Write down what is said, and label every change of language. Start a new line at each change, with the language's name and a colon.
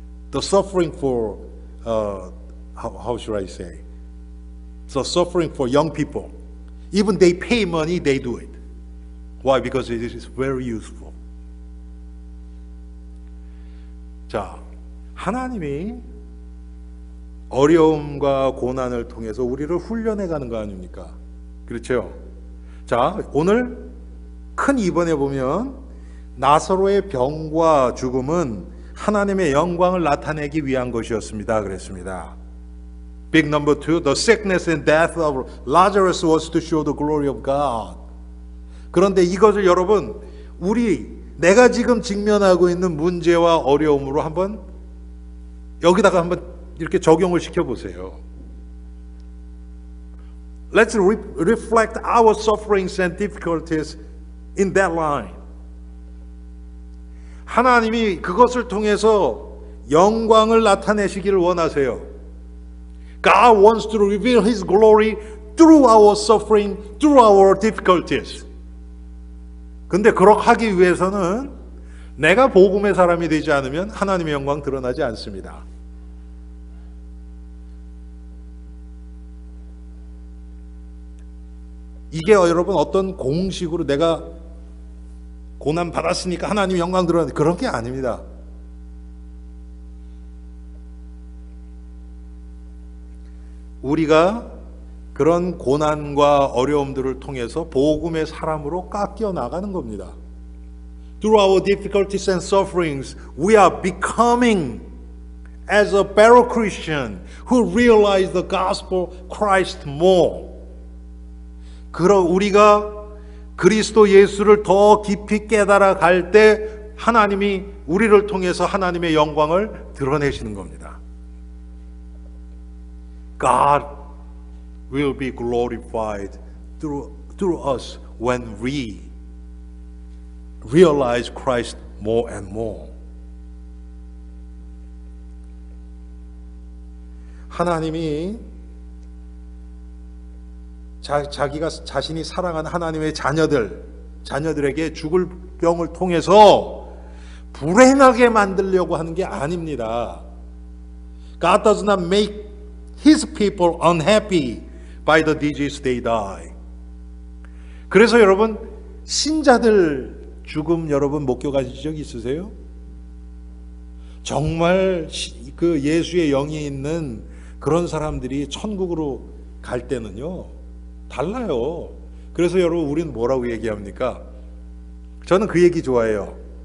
English: The suffering for, how should I say? The suffering for young people. Even they pay money, they do it. Why? Because it is very useful.
Korean: 자, 하나님이 어려움과 고난을 통해서 우리를 훈련해 가는 거 아닙니까? 그렇죠? 자, 오늘 큰 2번에 보면 나사로의 병과 죽음은 하나님의 영광을 나타내기 위한 것이었습니다. 그랬습니다.
English: Big number 2, the sickness and death of Lazarus was to show the glory of God.
Korean: 그런데 이것을 여러분, 내가 지금 직면하고 있는 문제와 어려움으로 한번 여기다가 한번 이렇게 적용을 시켜보세요.
English: Let's reflect our sufferings and difficulties in that line.
Korean: 하나님이 그것을 통해서 영광을 나타내시기를 원하세요.
English: God wants to reveal His glory through our suffering, through our difficulties.
Korean: 근데 그렇게 하기 위해서는 내가 복음의 사람이 되지 않으면 하나님의 영광 드러나지 않습니다. 이게 여러분 어떤 공식으로 내가 고난 받았으니까 하나님 영광 드러나는 그런 게 아닙니다. 우리가 그런 고난과 어려움들을 통해서 복음의 사람으로 깎여 나가는 겁니다.
English: Through our difficulties and sufferings, we are becoming as a better Christian who realize the gospel Christ more.
Korean: 우리가 그리스도 예수를 더 깊이 깨달아 갈 때 하나님이 우리를 통해서 하나님의 영광을 드러내시는 겁니다.
English: God will be glorified through us when we realize Christ more and more.
Korean: 하나님이 자기가 자신이 사랑하는 하나님의 자녀들에게 죽을 병을 통해서 불행하게 만들려고 하는 게 아닙니다.
English: God does not make His people unhappy by the disease they die.
Korean: 그래서 여러분 신자들 죽음 여러분 목격하신 적 있으세요? 정말 그 예수의 영이 있는 그런 사람들이 천국으로 갈 때는요 달라요. 그래서 여러분 우리는 뭐라고 얘기합니까? 저는 그 얘기 좋아해요.